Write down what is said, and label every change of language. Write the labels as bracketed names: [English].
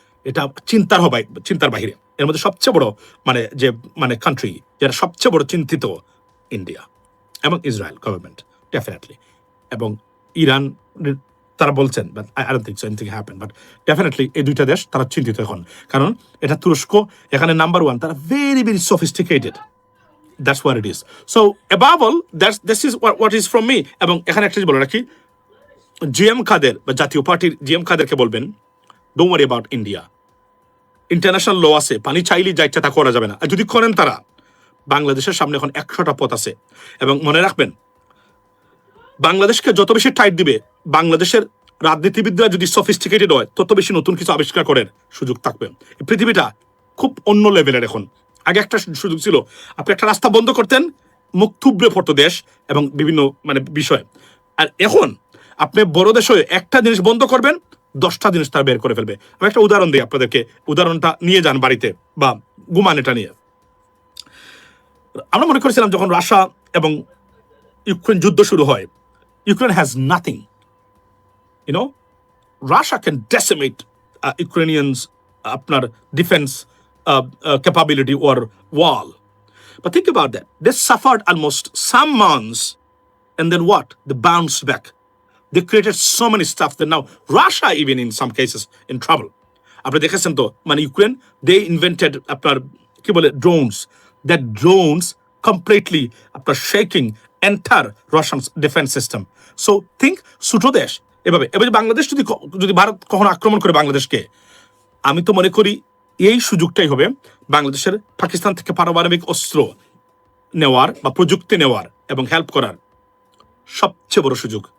[Bangla] এটা চিন্তার বাহিরে। এর মধ্যে সবচেয়ে বড় মানে কান্ট্রি যেটা সবচেয়ে বড় চিন্তিত ইন্ডিয়া এবং ইসরায়েল গভর্নমেন্ট ডেফিনেটলি, এবং ইরান। তারা বলছেন [English] but I don't think so anything happen, [Bangla] but definitely এই দুইটা দেশ তারা চিন্তিত এখন, কারণ এটা তুরস্ক এখানে নাম্বার 1। [English] তারা very very sophisticated. That's what it is. So above all, this is what is from me. [Bangla] এবং এখানে একটা বলে রাখি, জিএম কাদের বা জাতীয় পার্টির জিএম কাদেরকে বলবেন, [English] Don't worry about India. [Bangla] International law আছে, পানি চাইলে যা ইচ্ছা তা করা যাবে না। আর যদি করেন তারা, বাংলাদেশের সামনে এখন 100টা পথ আছে। এবং মনে রাখবেন, বাংলাদেশকে যত বেশি টাইট দিবে, বাংলাদেশের রাজনীতিবিদরা যদি সফিস্টিকেটেড হয়, তত বেশি নতুন কিছু আবিষ্কার করার সুযোগ থাকবে। পৃথিবীটা খুব অন্য লেভেলের এখন। আগে একটা সুযোগ ছিল, আপনি একটা রাস্তা বন্ধ করতেন, মুখ থুবড়ে পড়তো দেশ এবং বিভিন্ন মানে বিষয়। আর এখন আপনি বড় দেশ হয়ে একটা জিনিস বন্ধ করবেন, 10টা জিনিস তারা বের করে ফেলবে। আমি একটা উদাহরণ দিই আপনাদেরকে, উদাহরণটা নিয়ে যান বাড়িতে বা গুমান এটা নিয়ে। আমরা মনে করেছিলাম যখন রাশিয়া এবং ইউক্রেন যুদ্ধ শুরু হয়, [English] Ukraine has nothing, Russia can decimate Ukrainians [Bangla] আপনার defence [English] capability or wall. But think about that. They suffered almost some months, and then what? They bounced back. They created so many stuff that now Russia even in some cases in trouble. [Bangla] আপনি দেখেছেন তো, মানে Ukraine, [English] they invented [Bangla] আপনার কি বলে drones. [English] That drones completely [Bangla] আপনার [English] shaking entire Russian defense system. So think [Bangla] ছোট দেশ এভাবে বাংলাদেশ যদি ভারত কখনো আক্রমণ করে বাংলাদেশকে, আমি তো মনে করি এই সুযোগটাই হবে বাংলাদেশের পাকিস্তান থেকে পারমাণবিক অস্ত্র নেওয়ার বা প্রযুক্তি নেওয়ার এবং হেল্প করার সবচেয়ে বড় সুযোগ।